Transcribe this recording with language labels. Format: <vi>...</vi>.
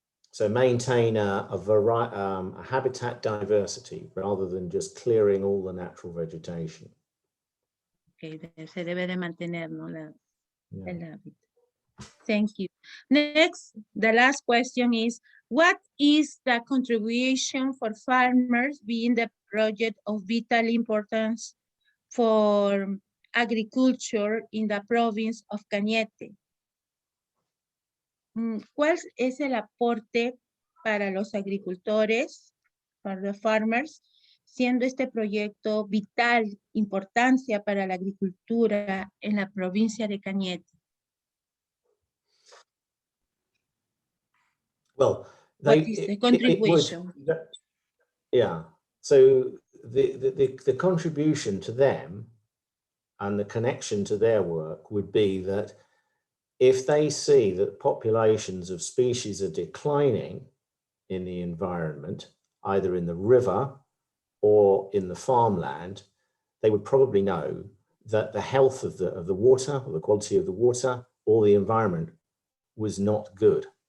<en>So maintain a habitat diversity rather than just clearing all the natural vegetation.</en> <es>Okay, se debe de mantener, ¿no? El hábitat.</es> <en>Thank you. Next, the last question is, what is the contribution for farmers being the project of vital importance for agriculture in the province of Cañete?</en> <es>¿Cuál es el aporte para los agricultores, para los farmers, siendo este proyecto vital importancia para la agricultura en la provincia de Cañete?</es> <en>Well, what is the contribution? Yeah, so the contribution to them and the connection to their work would be that if they see that populations of species are declining in the environment, either in the river or in the farmland, they would probably know that the health of the water, or the quality of the water, or the environment was not good.</en>